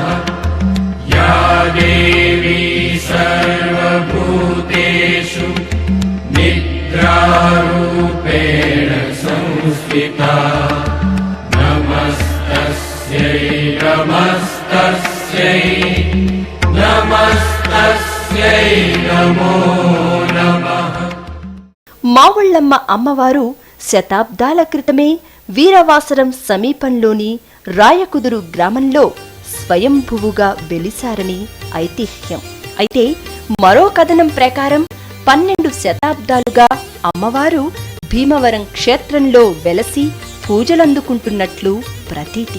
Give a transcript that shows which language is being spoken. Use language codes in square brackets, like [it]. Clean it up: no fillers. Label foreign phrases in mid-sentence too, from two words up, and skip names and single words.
[sa] या देवी सर्वभूतेषु निद्रारूपेण संस्थिता नमस्तस्यै नमस्तस्यै नमस्तस्यै नमो नमः. [te] మావుళ్ళమ్మ అమ్మవారు శతాబ్దాల క్రితమే వీరవాసరం సమీపంలోని రాయకుదురు గ్రామంలో స్వయంభువుగా వెలిశారని ఐతిహ్యం. అయితే మరో కథనం ప్రకారం 12 శతాబ్దాలుగా అమ్మవారు భీమవరం క్షేత్రంలో వెలసి పూజలందుకుంటున్నట్లు ప్రతీతి.